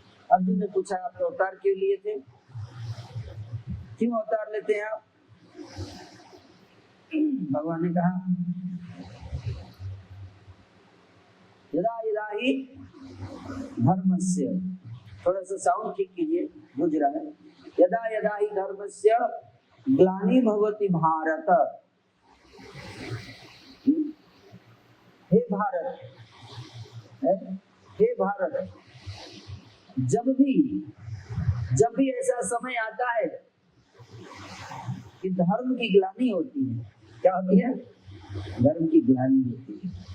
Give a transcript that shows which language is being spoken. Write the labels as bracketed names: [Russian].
[Hindi] अर्जुन ने पूछा आप अवतार क्यों लिए थे, क्यों अवतार लेते हैं आप? भगवान ने कहा [Sanskrit] यदा यदा ही धर्मस्य, [Hindi] थोड़ा सा साउंड ठीक कीजिए, बुझ रहा है। [Sanskrit] यदा यदा ही धर्मस्य ग्लानि भवति भारत। [Hindi] हे भारत, हे भारत, जब भी ऐसा समय आता है कि धर्म की ग्लानि होती है, क्या होती है? धर्म की ग्लानि होती है।